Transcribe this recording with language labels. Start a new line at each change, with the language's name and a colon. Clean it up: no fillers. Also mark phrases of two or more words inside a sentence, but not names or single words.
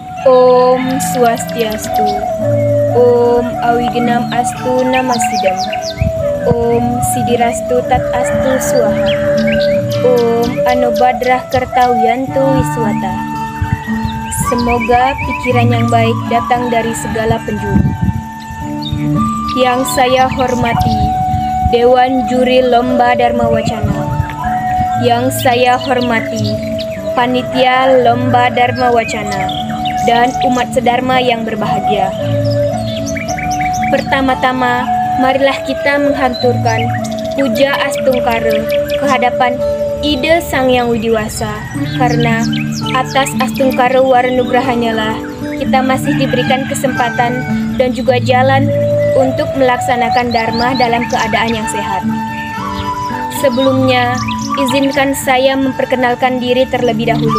Sanskrit: Om Swastiastu. Om Awigenam Astu Namasidam. Om Sidirastu Tat Astu Swaha. Om Anobadrah Kertawiyantu Wiswata.
Indonesian: Semoga pikiran yang baik datang dari segala penjuru. Yang saya hormati Dewan Juri Lomba Dharma Wacana. Yang saya hormati Panitia Lomba Dharma Wacana dan umat sedharma yang berbahagia. Pertama-tama, marilah kita menghanturkan puja astungkara kehadapan Ida Sang Yang Widiwasa, karena atas astungkara waranugrahanya lah kita masih diberikan kesempatan dan juga jalan untuk melaksanakan dharma dalam keadaan yang sehat. Sebelumnya, izinkan saya memperkenalkan diri terlebih dahulu.